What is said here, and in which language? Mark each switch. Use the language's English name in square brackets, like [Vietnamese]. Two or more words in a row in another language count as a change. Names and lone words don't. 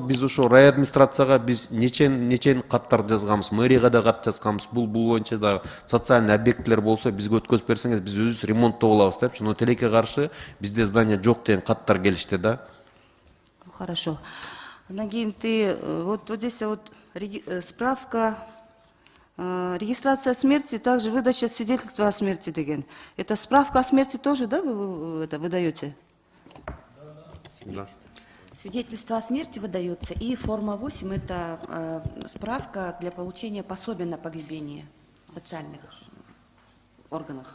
[Kyrgyz] Биз ошо райадминистрацияга биз нечен каттар жазганбыз, мэрияга да кат жазганбыз. Бул боюнча да социальный объекттер болсо бизге өткөзүп берсеңиз, биз өзүбүз ремонттоп алабыз депчи. Но тилекке каршы бизде здание жок деген каттар келишти да. [Russian] Хорошо. [Kyrgyz] Андан кийин [Russian] вот здесь вот справка, регистрация смерти, также выдача свидетельства о смерти деген. Это справка о смерти тоже, да, вы это выдаете? Да. Свидетельство о смерти выдается, и форма 8 – это справка для получения пособия на погребение в социальных органах.